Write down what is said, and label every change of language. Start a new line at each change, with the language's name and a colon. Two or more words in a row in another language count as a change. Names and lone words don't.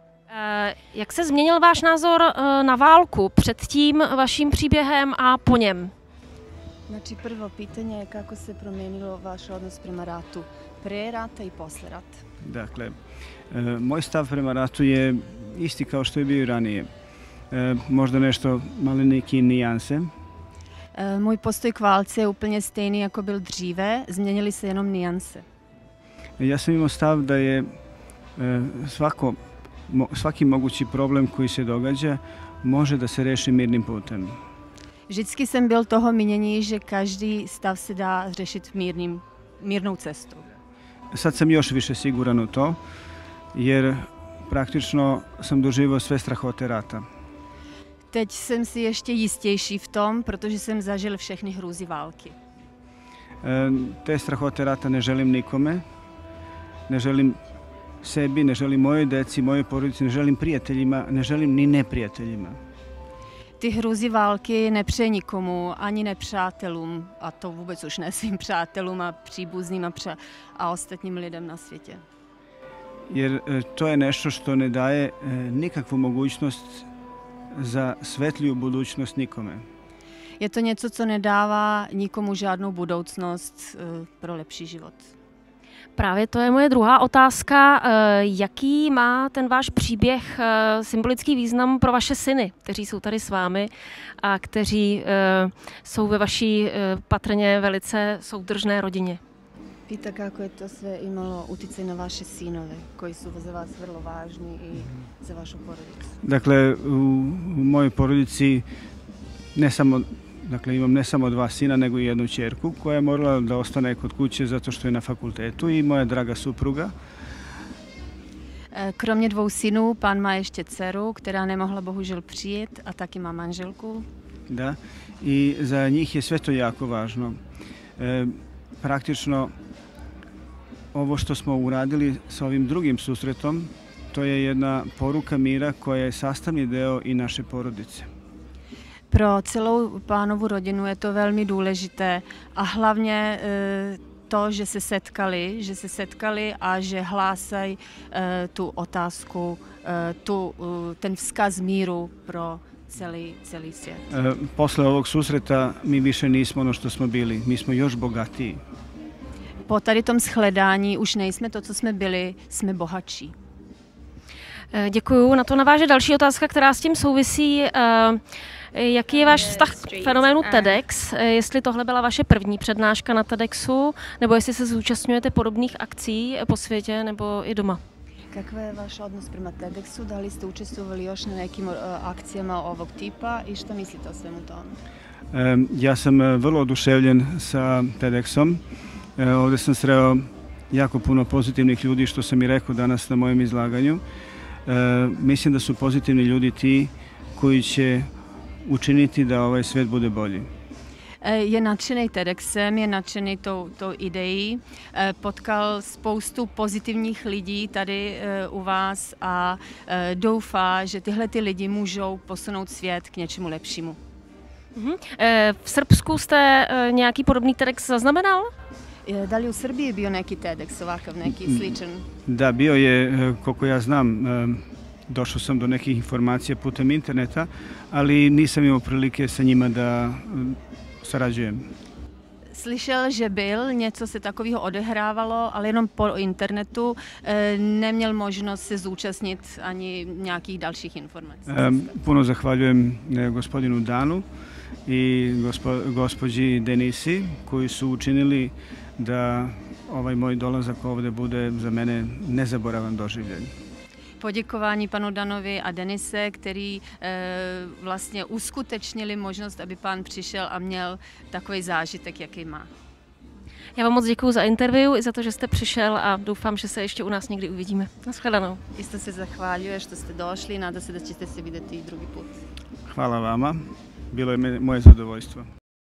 Czech: Jak se změnil váš názor na válku před tím vaším příběhem a po něm?
Serbian: Znači, prvo pitanje je kako se promijenilo vaš odnos prema ratu pre rata i posle rata. Dakle, moj stav prema ratu je isti kao što je bio i ranije. Možda nešto maleniki nijanse.
Czech: Můj postoj k válce je úplně stejný, jako byl dříve, změnily se jenom nijanse.
Serbian: Ja sam imao stav da je svaki mogući problem koji se događa može da se reši mirnim putem.
Czech: Vždycky jsem byl toho mínění, že každý stav se dá řešit mírnou cestou.
Serbian: Sad sam još više siguran u to, jer praktično sam doživio sve strahote rata.
Czech: Teď jsem si ještě jistější v tom, protože jsem zažil všechny hrůzy války.
Serbian: Te strahote rata ne želim nikome, ne želim sebi, ne želim mojoj deci, mojoj porodici, ne želim prijateljima, ne želim ni neprijateljima.
Czech: Ty hrůzy války nepřeje nikomu, ani nepřátelům, a to vůbec už ne svým přátelům a příbuzným a ostatním lidem na světě.
Serbian: Jer to je nešto što ne daje nikakvu mogućnost za svetliju budućnost nikome.
Czech: Je to něco, co nedává nikomu žádnou budoucnost pro lepší život. Právě to je moje druhá otázka. Jaký má ten váš příběh symbolický význam pro vaše syny, kteří jsou tady s vámi a kteří jsou ve vaší patrně velice soudržné rodině?
Serbian: Pita kako je to sve imalo uticaj na vaše sinove, koji su za vas vrlo važni i za vašu porodicu. Dakle, u mojoj porodici imam ne samo dva sina, nego i jednu ćerku koja je morala da ostane kod kuće zato što je na fakultetu i moja draga supruga.
Czech: Kromě dvou synů, pán má ještě dceru, která nemohla bohužel přijet a taky má manželku.
Serbian: Da, i za njih je sve to jako važno. Praktično, ovo što smo uradili sa ovim drugim susretom, to je jedna poruka mira koja je sastavni deo i naše porodice.
Czech: Pro celou pánovu rodinu je to velmi důležité a hlavně to, že se setkali a že hlásají tu otázku, ten vzkaz míru pro celý svět.
Serbian: Posle ovog susreta mi više nismo ono što smo bili, mi smo još bogatiji.
Czech: Po tady tom shledání už nejsme to, co jsme byli, jsme bohatší. Děkuju. Na to naváže další otázka, která s tím souvisí. Jaký je váš vztah k fenoménu TEDx? Jestli tohle byla vaše první přednáška na TEDxu, nebo jestli se zúčastňujete podobných akcí po světě nebo i doma?
Serbian: Kakva je vaš odnos prema TEDxu? Da li ste učestvovali još na nekim akcijama ovog tipa i šta mislite o svemu tome? Ja sam vrlo oduševljen sa TEDxom. Ovdje sam sreo jako puno pozitivnih ljudi, što sam i rekao danas na mojem izlaganju. Mislim da su pozitivni ljudi ti koji će učiniti da ovaj svět bude bolji.
Czech: Je nadšený TEDxem, je nadšený tou ideí. Potkal spoustu pozitivních lidí tady u vás a doufá, že tyhle lidi můžou posunout svět k něčemu lepšímu. V Srbsku jste nějaký podobný TEDx zaznamenal?
Serbian: Da li u Srbiji bio neki TEDx ovakav, neki sličan? Da, bio je, koliko ja znam, došao sam do nekih informacija putem interneta, ali nisam imao prilike sa njima da sarađujem.
Czech: Slyšel, že byl, něco se takového odehrávalo, ale jenom po internetu, neměl možnost se zúčastnit ani nějakých dalších informací.
Serbian: Puno zahvaljujem gospodinu Danu i gospođi Denisi koji su učinili da ovaj moj dolazak ovdje bude za mene nezaboravan doživljaj.
Czech: Poděkování panu Danovi a Denise, který vlastně uskutečnili možnost, aby pán přišel a měl takový zážitek, jaký má. Já vám moc děkuji za interview i za to, že jste přišel a doufám, že se ještě u nás někdy uvidíme. Nashledanou.
Serbian: Isto se zahvaljuje što ste došli i nada se da ćete se vidjeti i drugi put. Hvala vama. Bilo je moje zadovoljstvo.